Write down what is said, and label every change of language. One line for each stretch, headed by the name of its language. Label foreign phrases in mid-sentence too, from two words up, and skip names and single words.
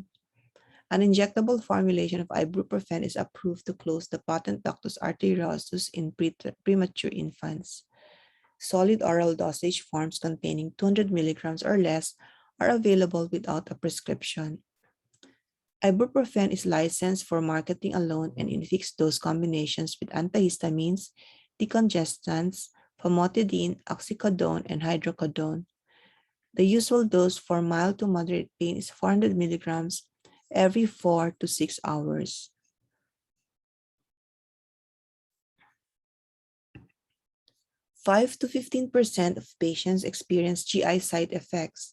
English: An injectable formulation of ibuprofen is approved to close the patent ductus arteriosus in premature infants. Solid oral dosage forms containing 200 milligrams or less are available without a prescription. Ibuprofen is licensed for marketing alone and in fixed dose combinations with antihistamines, decongestants, famotidine, oxycodone, and hydrocodone. The usual dose for mild to moderate pain is 400 milligrams every 4 to 6 hours. 5 to 15% of patients experience GI side effects.